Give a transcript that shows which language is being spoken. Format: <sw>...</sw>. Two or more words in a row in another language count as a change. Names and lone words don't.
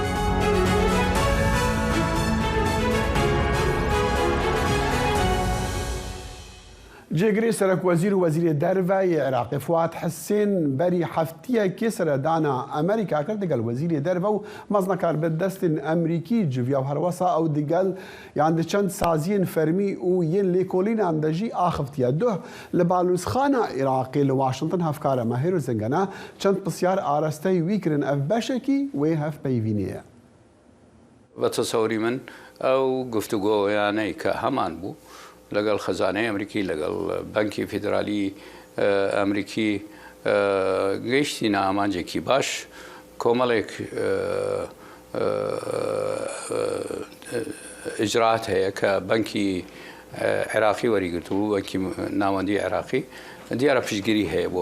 <ku>جێگرێ سەرک وەزیر و وەزیرێ دەرڤای عێراقی فواد حسێن بەری هەفتیەکی سەردانا ئەمریکا کرد دەگەڵ وەزیرێ دەرڤە و مەزنەکار بەدەستین ئەمریکی جڤیا و هەروەسا ئەو دەگەڵ یان چەند سازیên فەرمی û yên lêkolînan de jî axiftiye duh li balûzxana Iraqê li Washington hevkara Mahir û Zingana çend pisyar arasteyî wî kirin ev beşekî wê hevpeyvînê ye.</ku> <ckb>بە تەسەوری من ئەو گفتوگۆیانەی کە هەمان بوو لەگەڵ خەزانەی ئەمریکی لەگەڵ بانکی فیدرالی ئەمریکی گەیشتینە ئامانجێکی باش کۆمەڵێک ئیجرات هەیە کە بانکی عێراقی وەریگرتووە بانکی ناوەندی عێراقی دیارە پشتگیری هەیە بۆ</ckb>